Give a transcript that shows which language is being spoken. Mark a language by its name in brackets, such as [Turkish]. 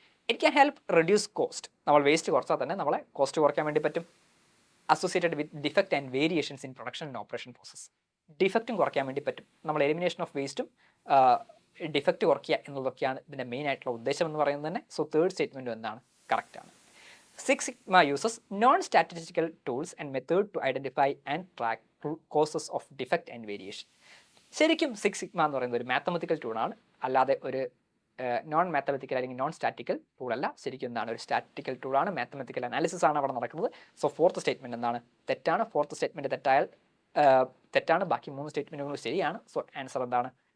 [English] It can help reduce cost. [Malayalam] നമ്മൾ waste കുറച്ചാൽ തന്നെ നമ്മളെ കോസ്റ്റ് കുറയ്ക്കാൻ വേണ്ടി പറ്റും. [English] Associated with defect and variations in production and operation process. [Malayalam] ഡിഫക്റ്റും കുറയ്ക്കാൻ വേണ്ടി പറ്റും. നമ്മൾ എലിമിനേഷൻ ഓഫ് വേസ്റ്റും ഡിഫക്റ്റ് കുറയ്ക്കുക എന്നുള്ളതൊക്കെയാണ് ഇതിൻ്റെ മെയിൻ ആയിട്ടുള്ള ഉദ്ദേശം എന്ന് പറയുന്നത് തന്നെ. സോ തേർഡ് സ്റ്റേറ്റ്മെൻറ്റും എന്താണ്? കറക്റ്റാണ്. [English] Six Sigma uses non-statistical tools and method to identify and track causes of defect and variation. [Malayalam] ശരിക്കും സിക്സ് സിഗ്മ എന്ന് പറയുന്നത് ഒരു മാത്തമെറ്റിക്കൽ ടൂളാണ്, അല്ലാതെ ഒരു നോൺ മാത്തമെറ്റിക്കൽ അല്ലെങ്കിൽ നോൺ സ്റ്റാറ്റിക്കൽ ടൂളല്ല. ശരിക്കും എന്താണ്? ഒരു സ്റ്റാറ്റിക്കൽ ടൂളാണ്, മാത്തമെറ്റിക്കൽ അനാലിസിസ് ആണ് അവിടെ നടക്കുന്നത്. സോ ഫോർത്ത് സ്റ്റേറ്റ്മെൻറ്റ് എന്താണ്? തെറ്റാണ്. ഫോർത്ത് സ്റ്റേറ്റ്മെൻറ്റ് തെറ്റായാൽ തെറ്റാണ്, ബാക്കി മൂന്ന് സ്റ്റേറ്റ്മെൻറ്റുകളും ശരിയാണ്. സോ ആൻസർ എന്താണ്?